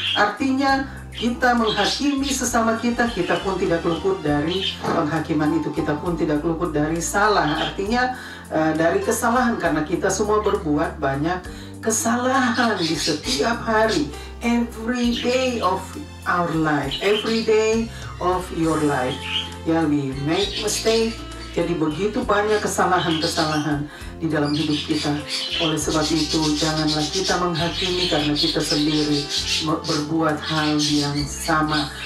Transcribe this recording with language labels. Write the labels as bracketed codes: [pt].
[id] Artinya kita menghakimi sesama kita, kita pun tidak luput dari penghakiman itu, kita pun tidak luput dari salah. Artinya dari kesalahan, karena kita semua berbuat banyak kesalahan di setiap hari. [en] Every day of our life, every day of your life, ya, we make mistake. [id] Jadi begitu banyak kesalahan-kesalahan di dalam hidup kita. Oleh sebab itu, janganlah kita menghakimi karena kita sendiri berbuat hal yang sama.